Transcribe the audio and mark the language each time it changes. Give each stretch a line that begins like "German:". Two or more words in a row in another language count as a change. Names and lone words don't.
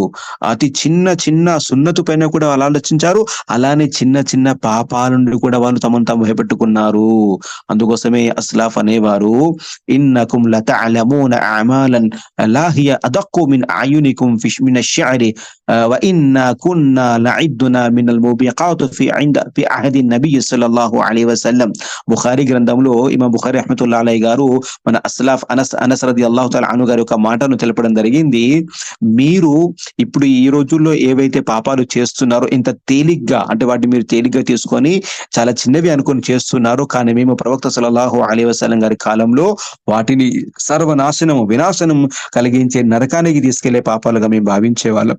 Telugu: అతి చిన్న సున్నతు పైన కూడా అలా ఆలోచించారు, అలానే చిన్న పాపాల నుండి కూడా వాళ్ళు తమను తాము భయపెట్టుకున్నారు. అందుకోసమే అస్లాఫ్ అనేవారు,
Arabic: إنكم لتعملون أعمالا لا هي أدق من أعينكم فيش من الشعر وإنا كنا نعدنا من الموبقات في عهد النبي صلى الله عليه وسلم.
Telugu: బుఖారీ గ్రంథంలో ఇమాం బుఖారీ
Arabic: رحمة الله عليه
Telugu: గారు మన అస్లాఫ్ అనస్
Arabic: رضي الله تعالى عنه
Telugu: గారి ఒక మాటను తెలపడం జరిగింది. మీరు ఇప్పుడు ఈ రోజుల్లో ఏవైతే పాపాలు చేస్తున్నారో ఇంత తేలిగ్గా, అంటే వాటిని మీరు తేలిగ్గా తీసుకొని చాలా చిన్నవి అనుకొని చేస్తున్నారు, కానీ మేము ప్రవక్త
Arabic: صلى الله عليه وسلم
Telugu: గారి కాలంలో వాటిని వినాశనం కలిగించే నరకానికి తీసుకెళ్లే పాపాలుగా మేము భావించే వాళ్ళం.